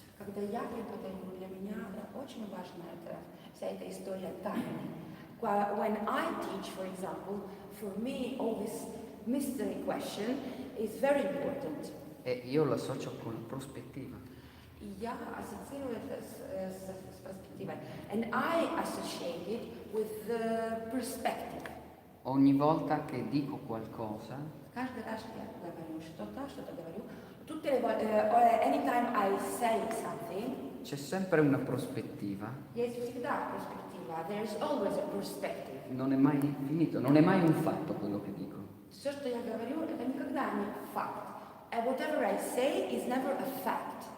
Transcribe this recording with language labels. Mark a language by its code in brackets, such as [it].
[ru] Когда я преподаю, для меня очень важна вся эта история тайны. [en] When I teach, for example, for me all this mystery question is very important. [it] E io lo associo con la prospettiva. [ru] Я ассоциирую это с перспективой. [en] And I associate it with the perspective. [it] Ogni volta che dico qualcosa, [ru] Каждый раз я говорю что-то говорю. [it] Tutte le volte, [en] anytime I say something, [it] c'è sempre una prospettiva. [ru] есть всегда перспектива. [en] There is always a perspective. [it] Non è mai finito, non è mai un fatto quello che dico. [ru] Все, что я говорю, это никогда не факт. [en] And whatever I say is never a fact.